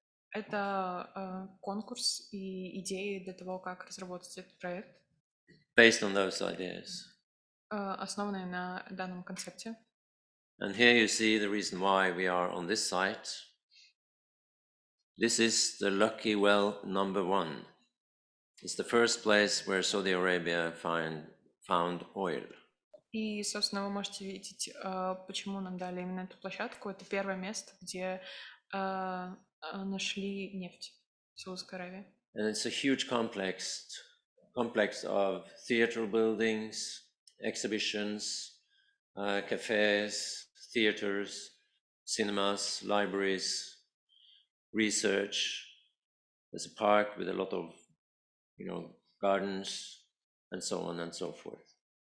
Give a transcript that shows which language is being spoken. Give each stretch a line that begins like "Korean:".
Russian: Это конкурс и идеи для того, как разработать этот проект.
English: based on those ideas.
Russian: основанные на данном концепте.
English: And here you see the reason why we are on this site. This is the lucky well number 1. It's the first place where Saudi Arabia found oil.
Russian: И, собственно, вы можете видеть, почему нам дали именно эту площадку. Это первое место, где нашли нефть в Саудовской Аравии.
English: And it's a huge complex of theater buildings, exhibitions, cafes, theaters, cinemas, libraries, research. There's a park with a lot of, gardens, and so on and so forth.